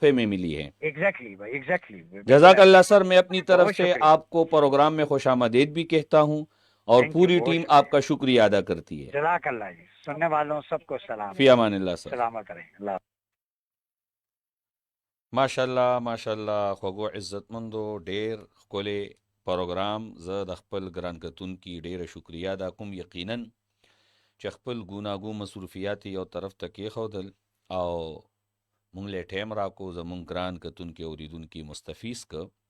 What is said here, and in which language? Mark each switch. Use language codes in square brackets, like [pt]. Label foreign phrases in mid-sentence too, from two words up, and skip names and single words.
[ur] تحفے میں ملی ہے. ایگزیکٹلی بھائی، ایگزیکٹلی جزاک بالکل. اللہ سر. میں اپنی طرف بہت سے شکریہ. آپ کو پروگرام میں خوش آمدید بھی کہتا ہوں، اور [en] thank you, [ur] پوری بہت ٹیم شکریہ. آپ کا شکریہ ادا کرتی ہے. [ar] جزاک اللہ [ur] جی. سننے والوں سب کو سلام، [ar] فی امان اللہ سر. [ur] سلامت رہیں. اللہ [ar] ماشاء الله ماشاء الله. [ps] خوږو عزتمندو ډیر ښکلی پروګرام. زه د خپل ګران کتونکي ډیره شکریا ادا کوم، یقینا چې خپل ګوناګو مصروفیات یو طرف ته کېښودل او مونږ له ټایم راکو زمونږ ګران کتونکي اوریدونکي مستفیض که.